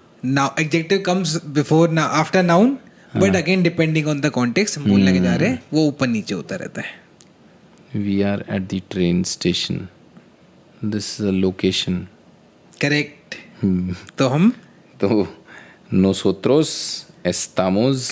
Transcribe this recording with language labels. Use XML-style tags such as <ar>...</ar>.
<en>Now adjective comes before now after noun, but again depending on the context</en> <hi>हम बोलने के जा रहे हैं, वो ऊपर नीचे होता रहता है.</hi> <en>We are at the train station. This is a location. Correct.</en> <hi>तो हम. तो</hi> <es>nosotros estamos.</es>